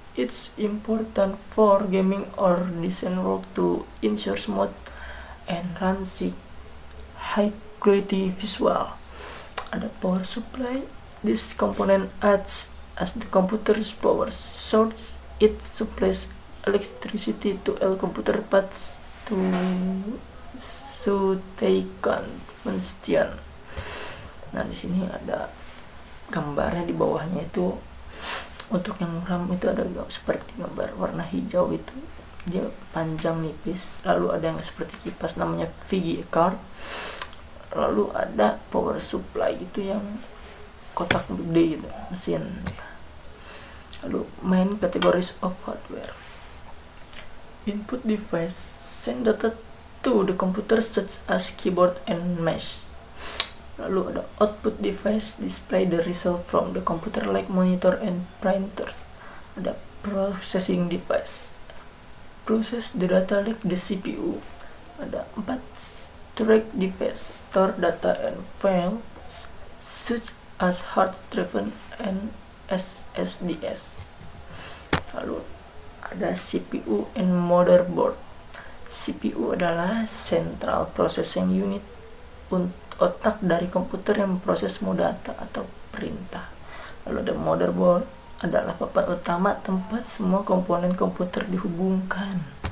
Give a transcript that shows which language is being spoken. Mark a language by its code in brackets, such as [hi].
[en] It's important for gaming or design work to ensure smooth and high quality visual. Ada power supply. This component acts as the computer's power source. It supplies electricity to all computer parts so they can function. [id] Nah, di sini ada gambarnya di bawahnya itu. Untuk yang RAM itu ada seperti gambar warna hijau, itu dia panjang nipis. Lalu ada yang seperti kipas, namanya VGA card. Lalu ada power supply itu yang kotak gede gitu, mesin. [en] Lalu main categories of hardware. Input device send data to the computer such as keyboard and mouse. [id] Lalu ada [en] output device display the result from the computer like monitor and printers. Ada processing device process the data like the CPU. Ada 4 storage device store data and files such as hard driven and SSDs. [id] Lalu ada CPU and motherboard. CPU adalah central processing unit, otak dari komputer yang memproses semua data atau perintah. Lalu ada motherboard, adalah papan utama tempat semua komponen komputer dihubungkan.